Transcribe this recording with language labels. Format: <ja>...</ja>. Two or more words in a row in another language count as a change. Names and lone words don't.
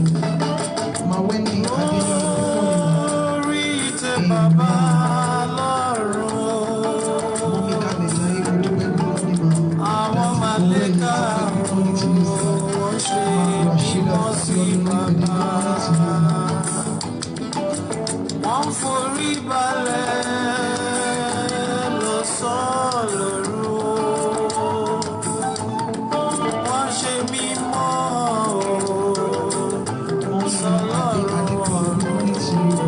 <en>Ma Wendy Adeyemi, good morning, ma. Amen. Mommy Kanejaye, good morning, ma. Daddy Owen, good morning to you, sir. Ma Rashida Abiodun, good morning to you, ma.</en> <yo>Wọ́n forí balẹ̀ lọ sọ́lọ́run, wọ́n ṣe mímọ́</yo> <en>Mommy Adekunle, good morning to you, ma.</en>